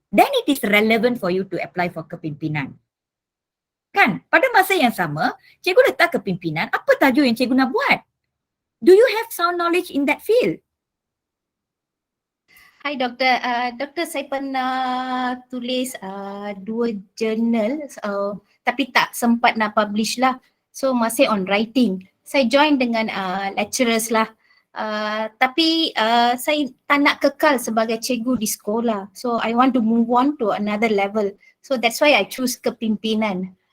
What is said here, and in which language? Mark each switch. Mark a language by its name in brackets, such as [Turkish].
[English] Then it is relevant for you to apply for kepimpinan. [Malay] Kan, pada masa yang sama, cikgu letak kepimpinan, apa tajuk yang cikgu nak buat? [English] Do you have sound knowledge in that field? [Malay] Hi Doktor, Doktor saya pernah tulis 2 jurnal tapi tak sempat nak publish lah. So masih on writing. Saya join dengan lecturers lah. Tapi saya tak nak kekal sebagai cikgu di sekolah. [English] So I want to move on to another level. So that's why I choose kepimpinan.